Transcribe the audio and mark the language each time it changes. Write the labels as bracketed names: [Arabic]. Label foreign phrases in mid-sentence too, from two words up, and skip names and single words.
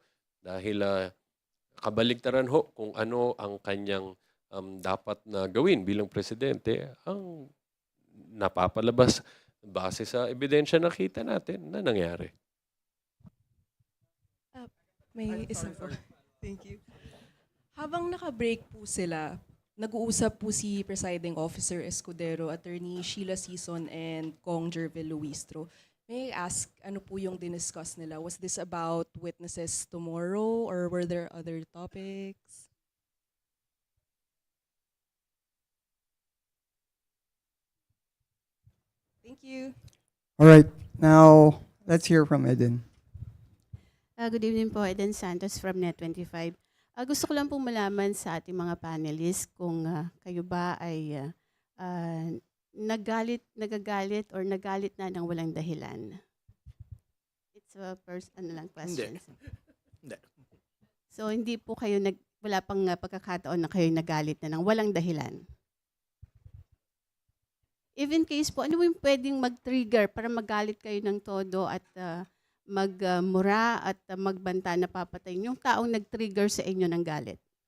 [Filipino] Dahil kabaligtaran ho kung ano ang kanyang dapat na gawin bilang presidente, ang napapalabas base sa ebidensya na kita natin na nangyari. May isa po. [English] Thank you. [Filipino] Habang naka-break po sila, nag-uusap po si Presiding Officer Escudero, Attorney Sheila Sison, and Kong Jervil Luistro. [English] May I ask, [Filipino] ano po yung diniscuss nila? [English] Was this about witnesses tomorrow or were there other topics? Thank you. All right. Now, let's hear from Eden. Good evening po, Eden Santos from Net25. [Filipino] Gusto ko lang pong malaman sa ating mga panelists kung kayo ba ay nagagalit or nagalit na ng walang dahilan. [English] It's a question. [Filipino] Hindi. So hindi po kayo wala pang pagkakataon na kayo nagalit na ng walang dahilan. [English] Even case [Filipino] po, ano yung pwedeng mag-trigger para magalit kayo ng todo at magmura at magbanta na papatayin yung taong nag-trigger sa inyo ng galit?